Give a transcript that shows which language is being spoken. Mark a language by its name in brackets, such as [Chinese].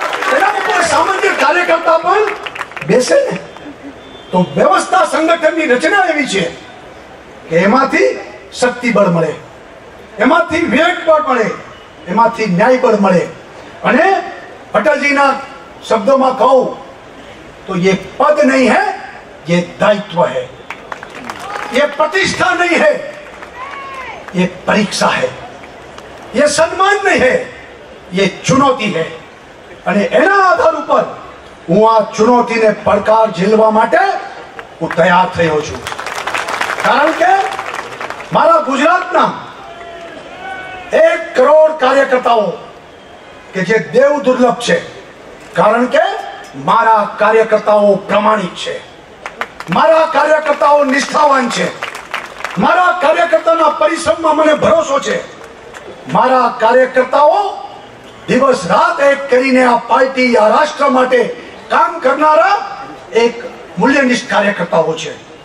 [Gujarati] તેના ઉપર સામાન્ય કાર્યકર્તા પણ બેસે ને તો વ્યવસ્થા સંગઠનની રચના એવી છે કે એમાંથી શક્તિ બળ મળે, એમાંથી વિવેક બળ મળે, એમાંથી ન્યાય બળ મળે. અને અટલજીના શબ્દોમાં કહું તો [Hindi] ये पद नहीं है, ये दायित्व है. ये प्रतिष्ठा नहीं है, ये परीक्षा है. ये सम्मान नहीं है, ये चुनौती है. [Gujarati] અને એના આધાર ઉપર હું આ ચુનૌતીને પડકાર ઝીલવા માટે હું તૈયાર થયો છું. કારણ કે મારા ગુજરાતના 1 કરોડ કાર્યકર્તાઓ કે જે દેવ દુર્લભ છે, કારણ કે મારા કાર્યકર્તાઓ પ્રામાણિક છે, મારા કાર્યકર્તાઓ નિષ્ઠાવાન છે, મારા કાર્યકર્તાના પરિશ્રમમાં મને ભરોસો છે, મારા કાર્યકર્તાઓ દિવસ રાત એક કરીને આ પાર્ટી, આ રાષ્ટ્ર માટે કામ કરનારા એક મૂલ્યનિષ્ઠ કાર્યકર્તાઓ છે.